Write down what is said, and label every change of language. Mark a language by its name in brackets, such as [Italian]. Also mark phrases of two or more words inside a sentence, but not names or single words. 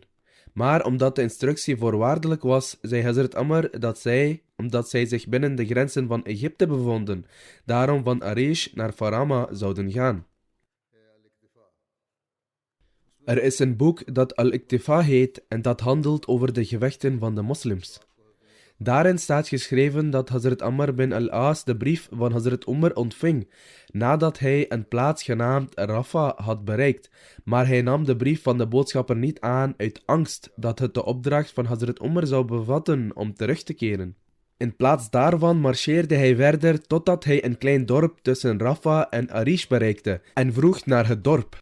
[Dutch] Maar omdat de instructie voorwaardelijk was, zei Hazrat Amr dat zij, omdat zij zich binnen de grenzen van Egypte bevonden, daarom van Arish naar Farama zouden gaan. Er is een boek dat Al-Iktifa heet en dat handelt over de gevechten van de moslims. Daarin staat geschreven dat Hazrat Amr bin al-As de brief van Hazrat Umar ontving, nadat hij een plaats genaamd Rafah had bereikt, maar hij nam de brief van de boodschapper niet aan uit angst dat het de opdracht van Hazrat Umar zou bevatten om terug te keren. In plaats daarvan marcheerde hij verder totdat hij een klein dorp tussen Rafah en Arish bereikte en vroeg naar het dorp.